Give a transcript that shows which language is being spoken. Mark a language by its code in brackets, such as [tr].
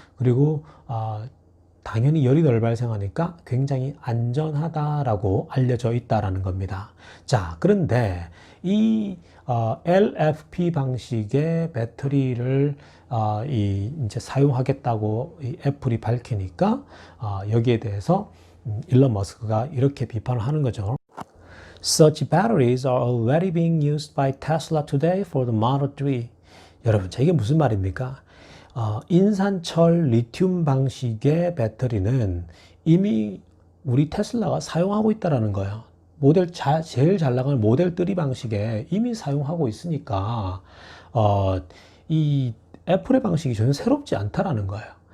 [ko] 그리고 당연히 열이 덜 발생하니까 굉장히 안전하다라고 알려져 있다라는 겁니다. 자, 그런데 이 LFP 방식의 배터리를 이제 사용하겠다고 이 애플이 밝히니까 여기에 대해서 일론 머스크가 이렇게 비판을 하는 거죠. [en] Such batteries are already being used by Tesla today for the Model 3. [ko] 여러분, 이게 무슨 말입니까? 인산철 리튬 방식의 배터리는 이미 우리 테슬라가 사용하고 있다라는 거예요. 제일 잘 나가는 모델 3 방식에 이미 사용하고 있으니까 이 애플의 방식이 전혀 새롭지 않다라는 거예요.